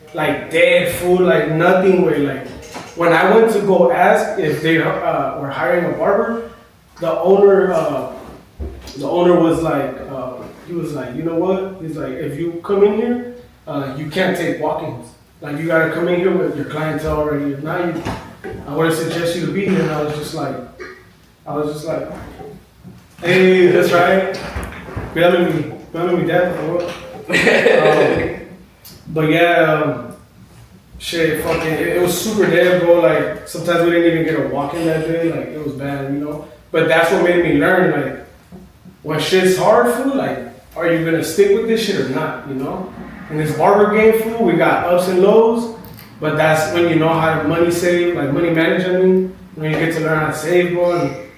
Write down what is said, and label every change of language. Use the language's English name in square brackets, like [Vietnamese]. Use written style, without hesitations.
[English] Like, dead food, like nothing. Where, like, when I went to go ask if they were hiring a barber, the owner was like, he was like, you know what? He's like, if you come in here, you can't take walk-ins. Like, you gotta come in here with your clientele already. If not, I would suggest you to be here. And I was just like, hey, that's right. [Spanish] Cuídame mi dad, por favor. [English] But yeah, shit, fucking, it was super dead, bro. Like, sometimes we didn't even get a walk-in that day. Like, it was bad, you know? But that's what made me learn, like, when shit's hard, fool, like, are you gonna stick with this shit or not, you know? In this barber game, fool, we got ups and lows, but that's when you know how to money save, like money manage, I mean, when you get to learn how to save, bro.